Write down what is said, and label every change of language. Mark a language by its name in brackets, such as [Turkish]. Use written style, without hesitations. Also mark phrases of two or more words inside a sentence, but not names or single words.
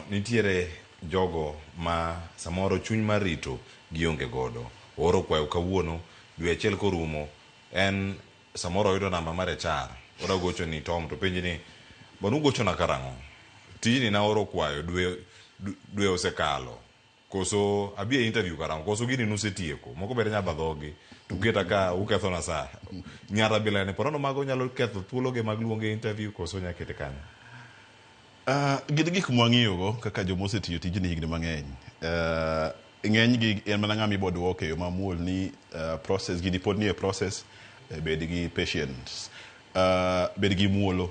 [Luo (Kenya and Tanzania)] Nitiere jogo ma samoro chuny mar rito gionge godo oro kwayo kawuono dwe achiel korumo en samoro yudo namba mare char ora gocho ni Tom to penji ni bonu gocho na karang'o tijni na oro kwayo dwe osekalo koso abi interview karam koso gini nusetieko moko bere nya badhogi tuketa ka uketho na saa nyara bila ne porono mago nyalo ketho thuolo ge mag luonge interview koso nya kete kanyo. Gin gik mwang'iyogo kaka jomosetiyo tijni higni mang'eny. Ng'eny gi en mana ng'ama iboduoke yo mamuol ni process gini pod nie process, bed gi patience, bed gi muolo.